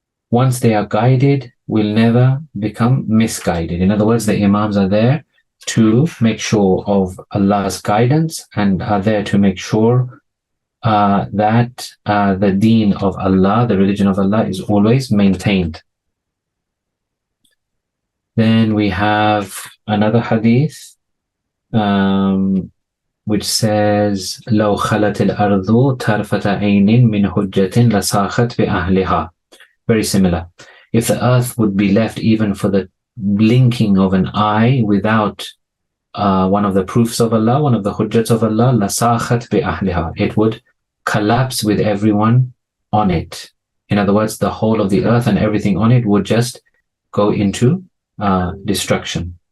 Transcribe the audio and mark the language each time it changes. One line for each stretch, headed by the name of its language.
English: once they are guided, will never become misguided. In other words, the imams are there to make sure of Allah's guidance and are there to make sure that the deen of Allah, the religion of Allah, is always maintained.
Arabic: Then we have another hadith which says, لو خلت الأرض طرفة عين من حجة لساخت بأهلها.
English: Very similar. If the earth would be left even for the blinking of an eye without one of the proofs of Allah, one of the hujjats of Allah,
Arabic: لساخت بأهلها,
English: it would collapse with everyone on it. In other words, the whole of the earth and everything on it would just go into destruction.